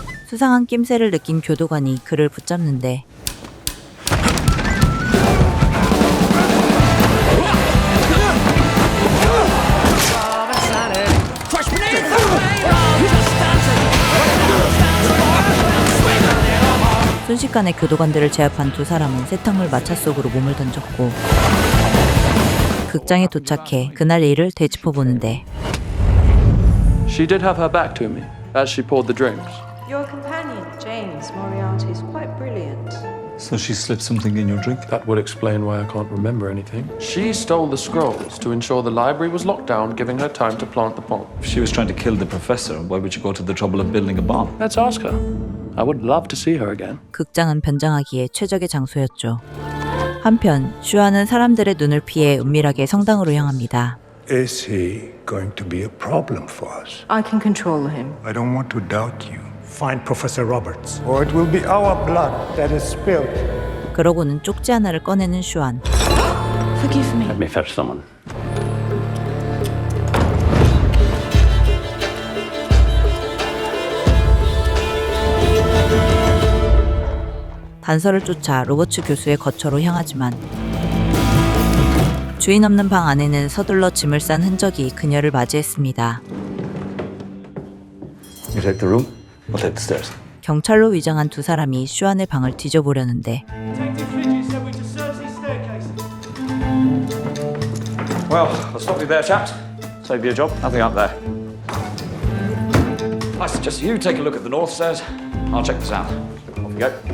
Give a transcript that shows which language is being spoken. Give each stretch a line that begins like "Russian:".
Korean: 수상한 낌새를 느낀 교도관이 그를 붙잡는데 순식간에 교도관들을 제압한 두 사람은 세탁물 마차 속으로 몸을 던졌고 극장에 도착해 그날 일을 되짚어 보는데
English: She did have her back to me as she poured the drinks. Your companion, James Moriarty, is quite brilliant. So she slipped something in your drink? That would explain why I can't remember anything. She stole the scrolls to ensure the library was locked down, giving her time to plant the bomb. If she was trying to kill the professor, why would you go to the trouble of building a bomb? Let's ask her. I would love to see her again.
Korean: 극장은 변장하기에 최적의 장소였죠. 한편 슈아는 사람들의 눈을 피해 은밀하게 성당으로 향합니다.
English: Is he going to be a problem for us? I can control him. I don't want to doubt you. Find Professor Roberts, or it will be our blood that is spilled.
Korean: 그러고는 쪽지 하나를 꺼내는 슈안.
English: Forgive me. Let me fetch someone.
Korean: 단서를 쫓아 로버츠 교수의 거처로 향하지만 주인 없는 방 안에는 서둘러 짐을 싼 흔적이 그녀를 맞이했습니다.
English: You take the room, I'll take the stairs.
Korean: 경찰로 위장한 두 사람이 슈안의 방을 뒤져보려는데
English: Well, I'll stop you there, chaps. Save you a job. Nothing up there. I suggest you take a look at the north stairs. I'll check the south. Off you go.